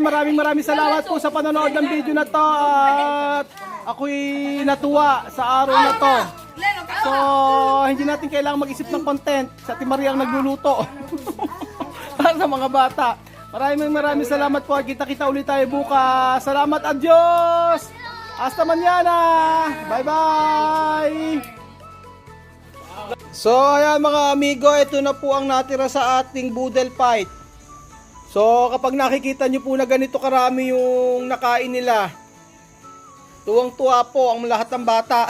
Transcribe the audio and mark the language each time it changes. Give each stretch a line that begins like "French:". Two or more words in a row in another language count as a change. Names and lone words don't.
Filipino: Maraming salamat po sa panonood ng video na to. At ako'y natuwa sa araw na to. So, hindi natin kailangan mag-isip ng content. Sa Ate Marie ang nagluluto. Para sa mga bata. Maraming salamat po. Kita-kita ulit tayo bukas. Salamat,
Spanish: adios! Hasta mañana!
English: Bye-bye!
Filipino: So, ayan mga amigo, ito na po ang natira sa ating boodle fight. So, kapag nakikita nyo po na ganito karami yung nakain nila, tuwang-tuwa po ang lahat ng bata.